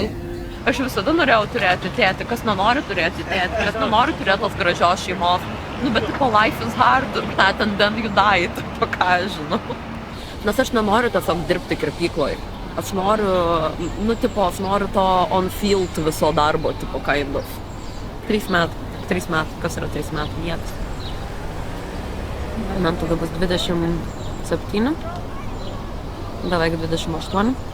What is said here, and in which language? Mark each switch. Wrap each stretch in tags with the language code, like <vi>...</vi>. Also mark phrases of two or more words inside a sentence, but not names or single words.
<lt>Aš visada norėjau turėti tėtį, kas nenori turėti tėtį, kas nenori turėti tos gražios šeimos. Nu, bet tipo,</lt> <en>life is hard, and then you die,</en> <lt>tipo, ką aš žinau. Nes aš nenoriu tiesiog dirbti kirpykloj. Aš noriu, aš noriu to on-field viso darbo, tipo,</lt> <en>kind of.</en> <lt>3 metai. 3 metai. Kas yra 3 metų vietas? Man tada bus 27, beveik 28.</lt>